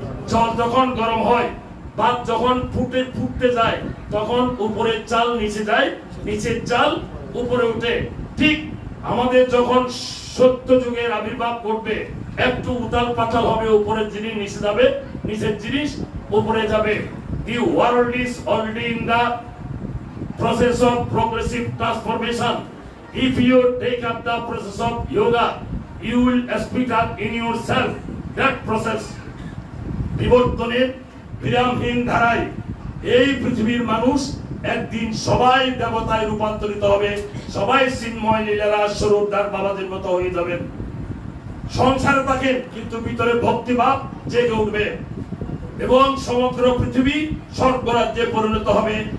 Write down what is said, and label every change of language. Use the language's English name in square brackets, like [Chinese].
[Bangla] জল যখন গরম হয়, ভাত যখন ফুটতে যায়, তখন উপরের চাল নিচে যায়, নিচের চাল উপরে উঠে। ঠিক আমাদের যখন সত্য যুগের আবির্ভাব ঘটবে, একটু উতাল পাতাল হবে, উপরের জিনিস নিচে যাবে, নিচের জিনিস উপরে যাবে। [English] The world is already in the process of progressive transformation. If you take up the process of yoga, you will speed up in yourself that process. [Bangla] বিবর্তনের বিরামহীন ধারায় এই পৃথিবীর মানুষ একদিন সবাই দেবতায় রূপান্তরিত হবে, সবাই চিন্ময় লীলা স্বরূপদার বাবাদের মতো হয়ে যাবেন। সংসারে থাকেন, কিন্তু ভিতরে ভক্তিভাব জেগে উঠবে এবং সমগ্র পৃথিবী স্বর্গরাজ্যে পরিণত হবে।